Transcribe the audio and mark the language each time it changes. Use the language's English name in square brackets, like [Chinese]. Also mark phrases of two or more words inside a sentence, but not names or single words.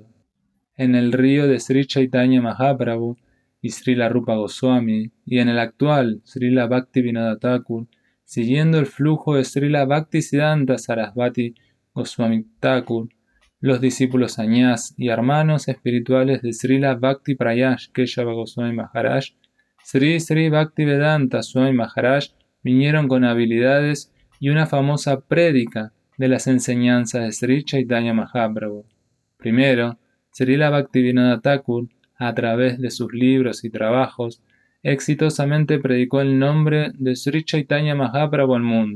[Spanish] En el río de Sri Chaitanya Mahaprabhu y Srila Rupa Goswami, y en el actual Srila Bhaktivinoda Thakur, siguiendo el flujo de Srila Bhaktisiddhanta Sarasvati Goswami Thakur, los discípulos sañás y hermanos espirituales de Srila Bhakti Prayash Keshava Goswami Maharaj, Sri Sri Bhaktivedanta Swami Maharaj vinieron con habilidades y una famosa prédica de las enseñanzas de Sri Chaitanya Mahaprabhu. Primero, Srila Bhaktivinoda Thakur, a través de sus libros y trabajos, exitosamente predicó el nombre de Sri Chaitanya Mahaprabhu al mundo.